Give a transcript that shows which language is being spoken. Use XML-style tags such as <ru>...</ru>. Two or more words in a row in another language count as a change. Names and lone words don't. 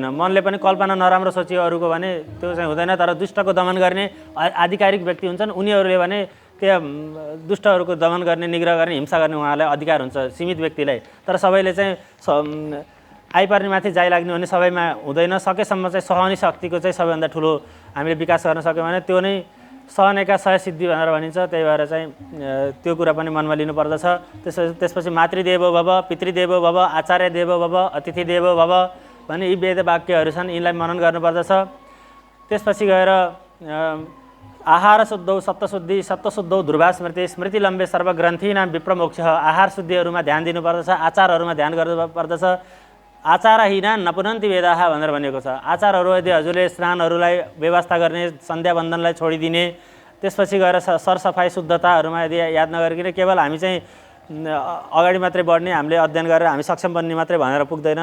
<ne>मनले पनि कल्पना नराम्रो सोचियो अरूको भने त्यो चाहिँ हुँदैन। तर दुष्टको दमन गर्ने आधिकारिक व्यक्ति हुन्छन्, उनीहरूले भने त्यहाँ दुष्टहरूको दमन गर्ने, निग्रह गर्ने, हिंसा गर्ने उहाँलाई अधिकार हुन्छ सीमित व्यक्तिलाई। तर सबैले चाहिँ आइपर्ने माथि जाइ लाग्ने भने सबैमा हुँदैन। सकेसम्म चाहिँ सहने शक्तिको चाहिँ सबैभन्दा ठुलो हामीले विकास गर्न सक्यौँ भने त्यो नै सहनेका 100 सिद्धि भनेर भनिन्छ। त्यही भएर चाहिँ त्यो कुरा पनि मनमा लिनुपर्दछ। त्यसपछि</ne> <sa>मातृदेवो भव, पितृदेवो भव, आचार्य देवो भव, अतिथि देवो भव</sa> <ne>भन्ने यी वेद वाक्यहरू छन्, यिनलाई मनन गर्नुपर्दछ। त्यसपछि गएर</ne> <sa>आहार शुद्धौ सप्तशुद्धि, सप्तशुद्धौ ध्रुवा स्मृति, स्मृति लम्बे सर्वग्रन्थीनां विप्रमोक्ष।</sa> <ne>आहार शुद्धिहरूमा ध्यान दिनुपर्दछ, आचारहरूमा ध्यान गर्नुपर्दछ।</ne> <sa>आचारहीना नपुनन्ति वेदाः</sa> <ne>भनेर भनिएको छ। आचारहरू यदि हजुरले स्नानहरूलाई व्यवस्था गर्ने, सन्ध्या वन्दनलाई छोडिदिने, त्यसपछि गएर सरसफाइ शुद्धताहरूमा यदि याद नगरिकन केवल हामी चाहिँ अगाडि मात्रै बढ्ने, हामीले अध्ययन गरेर हामी सक्षम बन्ने मात्रै भनेर पुग्दैन।</ne>